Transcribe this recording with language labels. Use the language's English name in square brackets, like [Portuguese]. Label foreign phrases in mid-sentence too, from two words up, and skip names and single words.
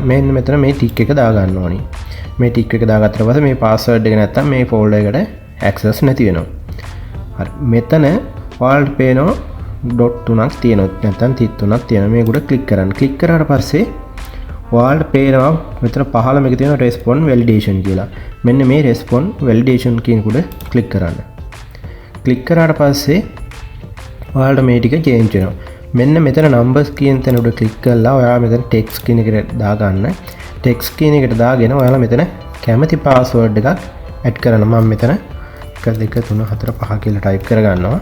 [Sinhala] මෙන්න මෙතන මේ ටික් එක දාගන්න ඕනි. මේ ටික් එක දාගත්තට පස්සේ මේ password එක නැත්තම් මේ folder එකට access නැති වෙනවා. හරි. මෙතන ඔයාලට පේනවා ඩොට් 3ක් තියෙනවා. නැත්තම් තිත් 3ක් තියෙනවා. මේකට ක්ලික් කරන්න. ක්ලික් කරාට පස්සේ ඔයාලට පේනවා මෙතන පහළ මේක තියෙනවා [English] respond validation [Sinhala] කියලා. මෙන්න මේ [English] respond validation [Sinhala] කියන උඩ ක්ලික් කරන්න. ක්ලික් කරාට පස්සේ ඔයාලට මේ ටික change වෙනවා. මෙන්න මෙතන numbers කියන තැන උඩ ක්ලික් කරලා ඔයාලා මෙතන text කියන එකට දාගන්න. text කියන එකට දාගෙන ඔයාලා මෙතන කැමති password එකක් add කරන්න. මම මෙතන 1 2 3 4 5 කියලා type කරගන්නවා.